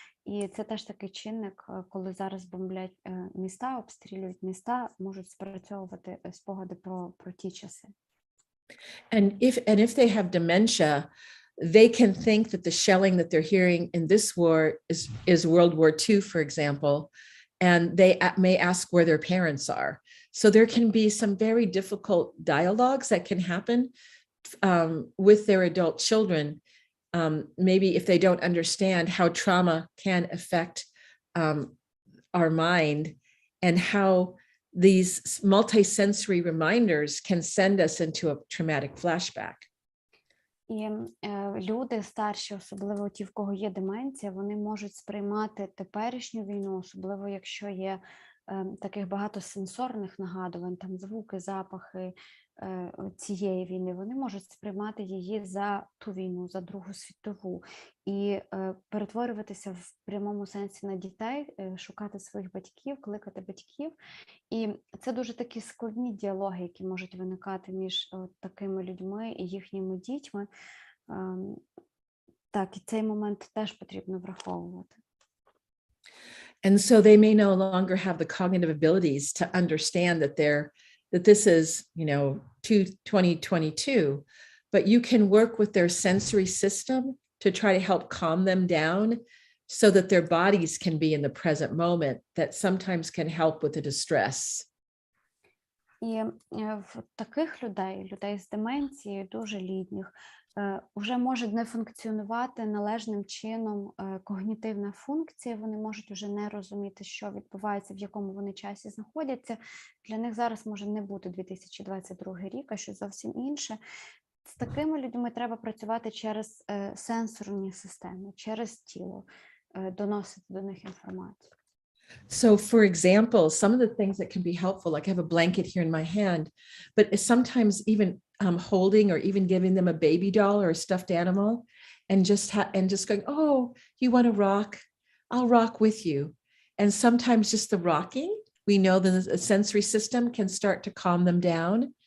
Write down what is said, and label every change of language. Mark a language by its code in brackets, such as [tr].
[uk] І це теж такий чинник, коли зараз бомблять міста, обстрілюють міста, можуть спрацьовувати спогади про ті часи. [en] And if they have dementia, they can think that the shelling that they're hearing in this war is World War II, for example, and they may ask where their parents are. So there can be some very difficult dialogues that can happen with their adult children, maybe if they don't understand how trauma can affect our mind and how these multisensory reminders can send us into a traumatic flashback. [uk] І люди старші, особливо ті, в кого є деменція, вони можуть сприймати теперішню війну, особливо якщо є таких багато сенсорних нагадувань, там звуки, запахи, цієї війни, вони можуть сприймати її за ту війну, за Другу світову, і перетворюватися в прямому сенсі на дітей, шукати своїх батьків, кликати батьків. І це дуже такі складні діалоги, які можуть виникати між такими людьми і їхніми дітьми. Так, і цей момент теж потрібно враховувати. [en] And so they may no longer have the cognitive abilities to understand that this is, 2022, but you can work with their sensory system to try to help calm them down so that their bodies can be in the present moment. That sometimes can help with the distress. [uk] І в таких людей з деменцією, дуже літніх, вже може не функціонувати належним чином когнітивна функція, вони можуть вже не розуміти, що відбувається, в якому вони часі знаходяться. Для них зараз може не бути 2022 рік, а щось зовсім інше. З такими людьми треба працювати через сенсорні системи, через тіло, доносити до них інформацію. [en] So, for example, some of the things that can be helpful, like I have a blanket here in my hand, but sometimes even holding or even giving them a baby doll or a stuffed animal, and just going, oh, you want to rock? I'll rock with you. And sometimes just the rocking, we know that the sensory system can start to calm them down.